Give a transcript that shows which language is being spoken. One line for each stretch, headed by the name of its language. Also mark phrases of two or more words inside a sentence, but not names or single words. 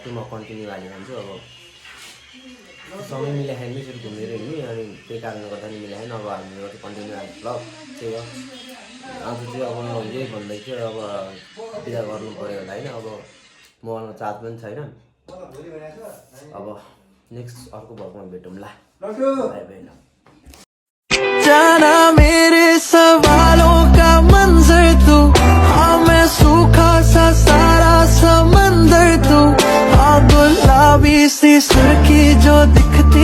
Nepali: चाहिँ म कन्टिन्यू हालिरहन्छु अब समय मिलाएन यसरी घुमेर हिँड्ने अनि त्यही कारणले गर्दा नि मिलाएन अब हामीले चाहिँ कन्टिन्यू हाल्छ भ्लग त्यही हो आज चाहिँ अब यही भन्दै थियो अब बिदा गर्नु पऱ्यो होला होइन अब ममा चार्ज पनि छैन अब नेक्स्ट अर्को भ्लगमा भेटौँला बाई बाई ल
Hindi: जाना मेरे सवालों का मंजर तू हाँ मैं सूखा सा सारा समंदर तू हाँ गुलाबी सी सुर्खी जो दिख